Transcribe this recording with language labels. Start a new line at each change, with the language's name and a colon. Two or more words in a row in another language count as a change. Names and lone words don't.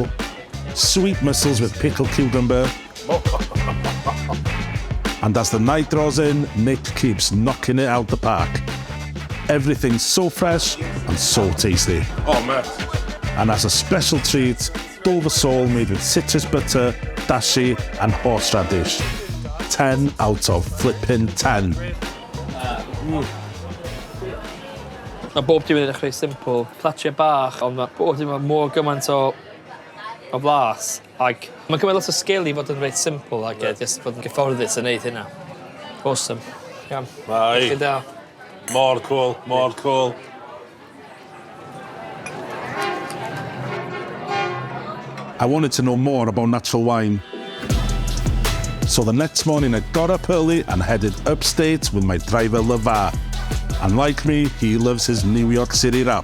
English: Sweet mussels with pickled cucumber. And as the night draws in, Nick keeps knocking it out the park. Everything's so fresh and so tasty. Oh, man. And as a special treat, Dover sole made with citrus butter, dashi and horseradish. 10 out of flipping 10.
Welsh: Mae bob dim yn edrych reit simple. Platiau bach, ond mae bob dim yn mor gymaint o o flas. Ac mae'n cymryd lot o sgil i fod yn reit simple ac jyst fod yn gyfforddus yn neud hynna. Awesome. Iawn. Mai. Gyda. Mor cool, mor cool.
English: I wanted to know more about natural wine. So the next morning I got up early and headed upstate with my driver LeVar. And like me, he loves his New York City rap.